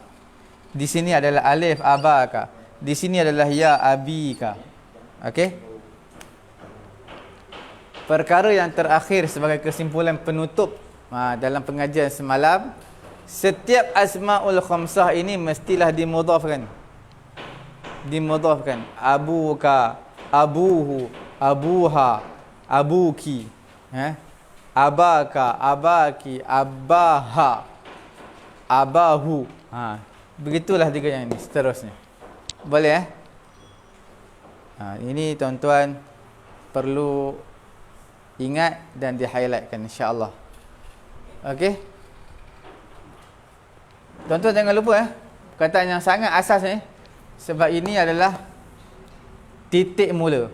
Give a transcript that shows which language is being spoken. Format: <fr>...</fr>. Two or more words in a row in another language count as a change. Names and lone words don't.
<ms>Di sini adalah alif, abaka. Di sini adalah ya, abika. Okey? Perkara yang terakhir sebagai kesimpulan penutup dalam pengajian semalam, setiap</ms> <ar>asmaul khamsah</ar> <ms>ini mestilah dimudhafkan. Dimudhafkan.</ms> <ar>Abuka, abuhu, abuha, abuki. Abaka, abaki, abaha, abahu.</ar> <ms>Begitulah tiga yang ini, seterusnya. Boleh ini tuan-tuan perlu ingat dan di-highlightkan, insya-Allah. Okey. Tuan-tuan jangan lupa perkataan yang sangat asas ni, sebab ini adalah titik mula.</ms>